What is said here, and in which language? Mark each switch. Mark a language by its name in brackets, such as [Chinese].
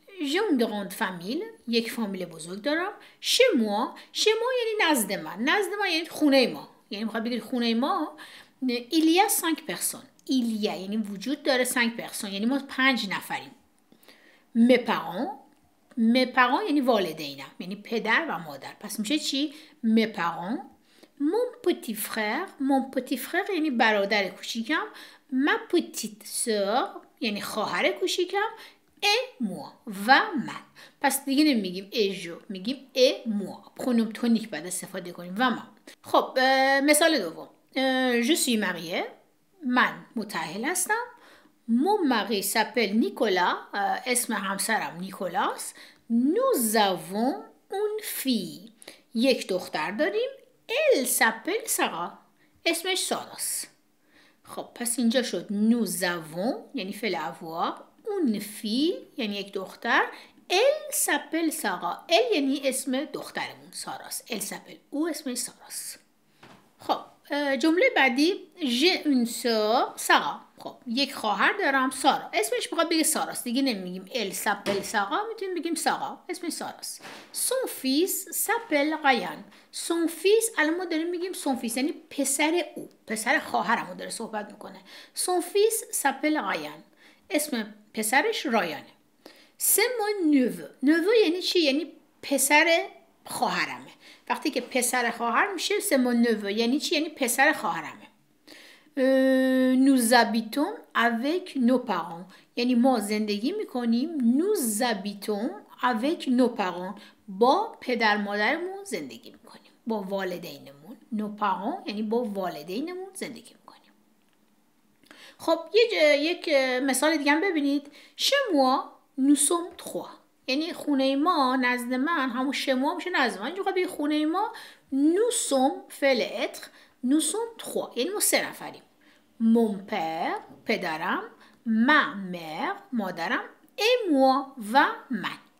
[French] j'ai une grande famille، [Persian] یک فامیل بزرگ دارم. [French] chez moi [Persian] یعنی نزد من. نزد من یعنی خونه ما، یعنی میخواد بگید خونه ما. [French] il y a 5 personnes، il y a [Persian] یعنی وجود داره [French] 5 personnes، [Persian] یعنی ما 5 نفریم. [French] mes parents [Persian] یعنی والدینم، یعنی پدر و مادر. پس میشه چی؟ [French] mes parents، mon petit frère [Persian] یعنی برادر کوچیکم، [French] ma petite sœur [Persian] یعنی خواهر کوچیکم، [French] et moi [Persian] و من. پس دیگه نمیگیم اجو، میگیم [French] et moi. [Persian] پرونوم تونیک باید استفاده کنیم و من. خب مثال دوم. [French] je suis mariée، [Persian] من متأهل هستم. [French] mon mari s'appelle Nicolas، [Persian] اسم همسرم نیکولاس. [French] nous avons une fille، [Persian] یک دختر داریم. [French] elle s'appelle Sarah، [Persian] اسمش ساراست. خب پس اینجا شد [French] nous avons [Persian] یعنی فعل avoir، [French] une fille [Persian] یعنی یک دختر، [French] elle s'appelle Sarah، [Persian] elle یعنی اسم دخترمون ساراست، [French] elle s'appelle [Persian] او اسمش ساراست. خب جمله بعدی [French] j'ai une sœur Sarah. [Persian] خب یک خواهر دارم سارا، اسمش میخواد بگه ساراست، دیگه نمیگیم [French] elle s'appelle Sarah، [Persian] میتونیم بگیم سارا، اسمش ساراست. [French] son fils s'appelle Ryan، son fils [Persian] الان ما داریم میگیم son fils یعنی پسر او، پسر خواهرمو داره صحبت میکنه. [French] son fils s'appelle Ryan، [Persian] اسم پسرش رایانه. [French] c'est mon neveu [Persian] یعنی چی؟ یعنی پسر خواهرمه. وقتی که پسر خواهر میشه [French] c'est mon neveu [Persian] یعنی چی؟ یعنی پسر خواهرمه. [French] nous habitons avec nos parents [Persian] یعنی ما زندگی میکنیم. [French] nous habitons avec nos parents [Persian] با پدر مادرمون زندگی میکنیم، با والدینمون. [French] nos parents [Persian] یعنی با والدینمون زندگی میکنیم. خب یک مثال دیگه هم ببینید. [French] chez moi nous sommes 3 [Persian] یعنی خونه ما نزد من، همون شما میشه نزد من. اینجا بگید خونه ما [French] nous sommes [Persian] فعل être، [French] nous sommes 3 [Persian] یعنی ما 3 نفریم. [French] mon père [Persian] پدرم، [French] ma mère [Persian] مادرم، [French] et moi [Persian] و من.